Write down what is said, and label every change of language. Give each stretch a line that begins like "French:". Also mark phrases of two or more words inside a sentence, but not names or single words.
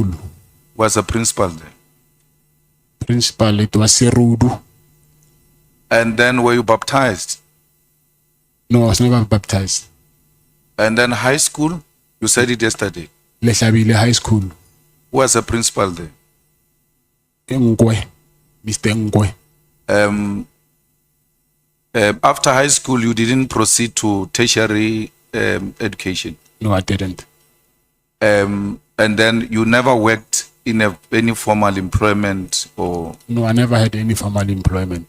English: Was a principal there? Principal, it was Serudu. And then were you baptized? No, I was never baptized. And then high school? You said it yesterday. Leshabile High School. Who was a principal there? Ngwe, Mr. Ngwe. After high school, you didn't proceed to tertiary education? No, I didn't. And then you never worked in any formal employment or? No, I never had any formal employment.